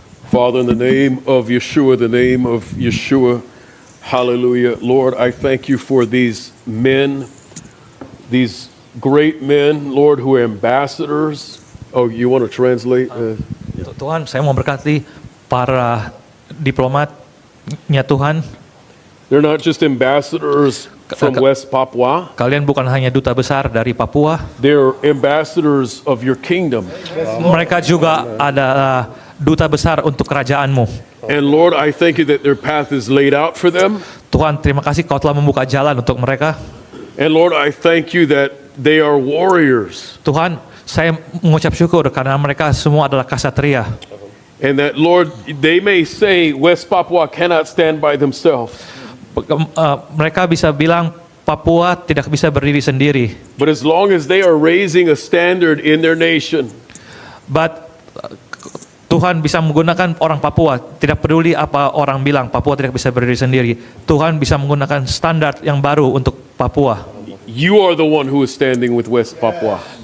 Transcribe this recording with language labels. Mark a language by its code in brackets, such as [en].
[en] Father, in the name of Yeshua, hallelujah. Lord, I thank you for these men, these great men, Lord, who are ambassadors. Oh, you want to translate? [id] Tuhan, saya mau berkati para diplomatnya Tuhan. [en] They're not just ambassadors from West Papua. [id] Kalian bukan hanya duta besar dari Papua. [en] They're ambassadors of your kingdom. [id] Mereka juga adalah duta besar untuk kerajaanmu. [en] And Lord, I thank you that their path is laid out for them. [id] Tuhan, terima kasih kau telah membuka jalan untuk mereka. [en] And Lord, I thank you that they are warriors. [id] Tuhan, saya mengucap syukur karena mereka semua adalah kasatria. [en] And that, Lord, they may say West Papua cannot stand by themselves. [id] Mereka bisa bilang Papua tidak bisa berdiri sendiri. [en] But as long as they are raising a standard in their nation, [id] But Tuhan bisa menggunakan orang Papua, tidak peduli apa orang bilang, Papua tidak bisa berdiri sendiri. Tuhan bisa menggunakan standar yang baru untuk Papua. [en] you are the one who is standing with West Papua.